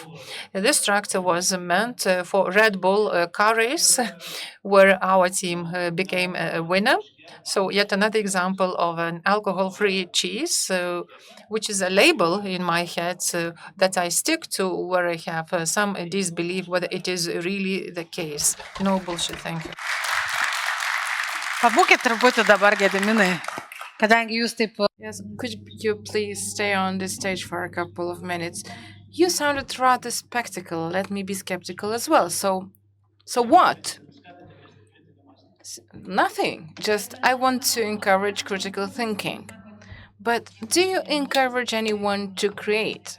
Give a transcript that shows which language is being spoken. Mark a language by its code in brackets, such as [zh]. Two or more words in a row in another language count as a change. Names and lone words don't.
[en] This tractor was meant for Red Bull car race, where our team became a winner. So yet another example of an alcohol-free cheese, which is a label in my head that I stick to, where I have some disbelief whether it is really the case. No bullshit. Thank you. [lt] Pabūkit truputį dabar, Gediminai, kadangi jūs taip. [en] Yes, could you please stay on the stage for a couple of minutes? You sounded rather skeptical. Let me be skeptical as well. So what? Nothing. Just I want to encourage critical thinking. But do you encourage anyone to create?